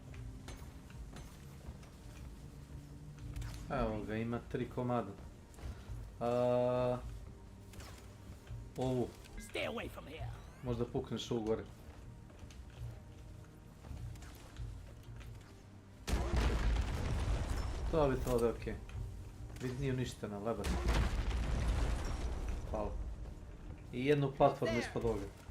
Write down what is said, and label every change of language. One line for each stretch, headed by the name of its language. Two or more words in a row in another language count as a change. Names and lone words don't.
Croatian: Evo ga, ima 3 komada. Ovu.
English: Stay away from here.
Croatian: Možda pukneš ovu gore. To bi to da je okej. Vidi, nije uništena, lebar. Hvala. I jednu platformu ispod ovoga.